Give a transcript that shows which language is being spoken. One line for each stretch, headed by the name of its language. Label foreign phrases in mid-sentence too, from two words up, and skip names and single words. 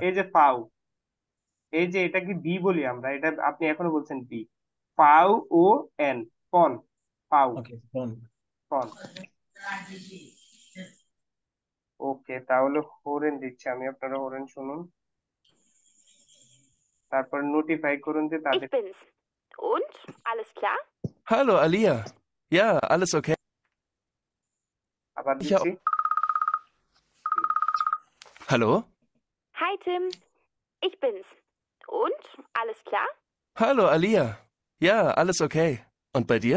Bangla: এই যে পাউ, এই যে এটা কি বি বলি আমরা, এটা আপনি এখনো বলছেন বি। পাউ ও এন, ফন, পাউ, ওকে, ফোন। ফন। ওকে, তাহলে হরেন দিচ্ছি আমি, আপনারা হরেন শুনুন, তারপর নোটিফাই করুন যে তাদের।
German: Ich bin's. Und? Alles klar? Hallo, Alia. Ja, alles okay?
Bangla: আবার
German: Ich
Bangla: দিচ্ছি।
German: Hallo? Hi Tim. Ich bin's. Und? Alles klar? Hallo, Alia. Ja, alles okay. Und bei dir?